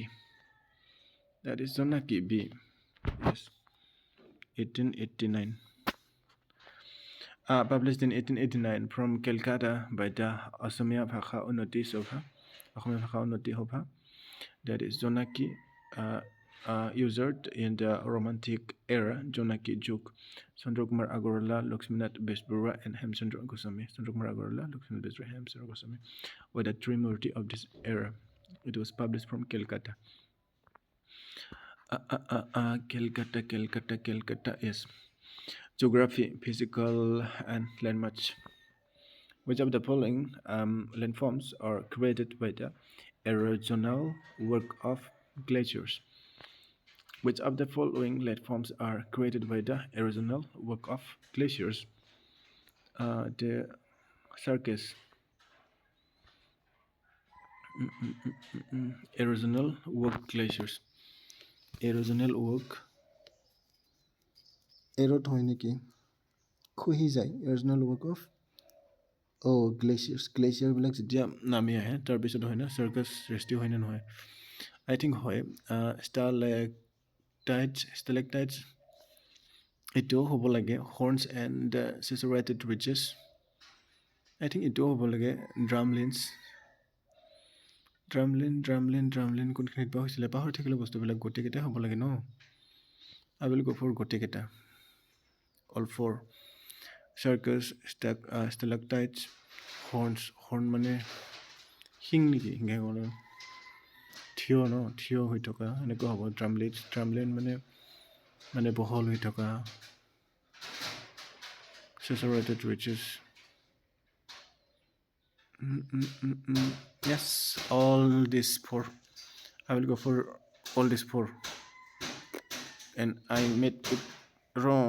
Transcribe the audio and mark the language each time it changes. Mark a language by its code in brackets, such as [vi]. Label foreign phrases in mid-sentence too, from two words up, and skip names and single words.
[en] That is Sonaki B. Yes, 1889. Published in 1889 from Calcutta by the Assamia Bhakha Unnati Sabha, that is Jonaki, used in the Romantic era, Jonaki Juk, Chandrakumar Agarwala, Lakshminath Besbura, and Hemchandra Goswami. Chandrakumar Agarwala, Lakshminath Besbura, and Hemchandra Goswami were the Trimurti of this era. It was published from Calcutta. Calcutta, yes. Geography, physical, and landmass. Which of the following landforms are created by the erosional work of glaciers? Which of the following landforms are created by the erosional work of glaciers? The circus. Erosional work glaciers. Erosional work. [as] Erod হয় নেকি খহি যায় [en] erosional work of [as] গ্লেচিয়াৰবিলাক যেতিয়া নামি আহে তাৰপিছত হয় না চাৰ্কাছ সৃষ্টি হয় নে নহয় [en] I think [as] হয় ষ্টেলেক্টাইটছ এইটো হ'ব লাগে [en] horns and serrated ridges. I think [as] এইটো হ'ব লাগে drumlin কোনখিনিত বা হৈছিলে পাহৰি থাকিলে বস্তুবিলাক গোটেইকেইটা হ'ব লাগে ন [en] I will go for [as] গোটেইকেইটা [en] all four circus stalactites horn [as] মানে শিং নেকি শিঙে ক'লে থিয় হৈ থকা এনেকুৱা হ'ব drumlin মানে বহল হৈ থকা [en] serrated ridges. Yes, all these four. I will go for all these four. And I made it wrong.